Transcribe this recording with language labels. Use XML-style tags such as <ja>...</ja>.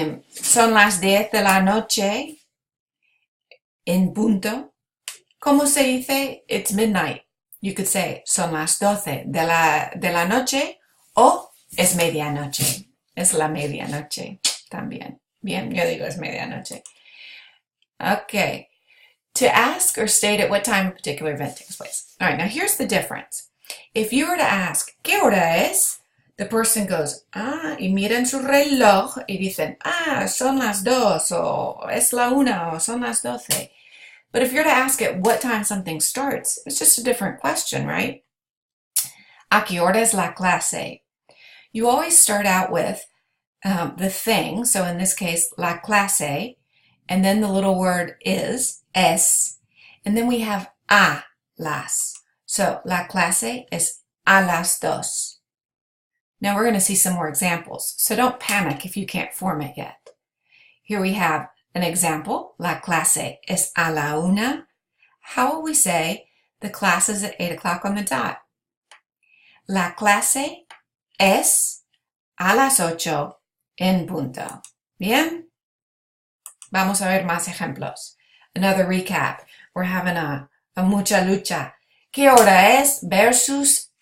<es>Son las 10 de la noche en punto. ¿Cómo se dice?</es> <en>It's midnight. You could say</en> <es>son las 12 de la noche o es medianoche. Es la medianoche también. Bien, yo digo es medianoche.</es> <en>Okay. To ask or state at what time a particular event takes place. All right, now here's the difference. If you were to ask,</en> <es>¿qué hora es?</es> <en>The person goes,</en> <es>y miran su reloj y dicen, son las 2 o es la 1 o son las 12.</es> <en>But if you're to ask it what time something starts, it's just a different question, right?</en> <es>¿A qué hora es la clase?</es> <en>You always start out with the thing, so in this case, la clase, and then the little word is, es, and then we have a las. So,</en> <es>la clase es a las 2.</es> <en>Now we're going to see some more examples, so don't panic if you can't form it yet. Here we have an example.</en> <es>La clase es a la 1.</es> <en>How will we say the class is at 8 o'clock on the dot?</en> <es>La clase es a las 8 en punto. Bien? Vamos a ver más ejemplos.</es> <en>Another recap. We're having a mucha lucha.</en> <es>¿Qué hora es</es> <en>versus</en>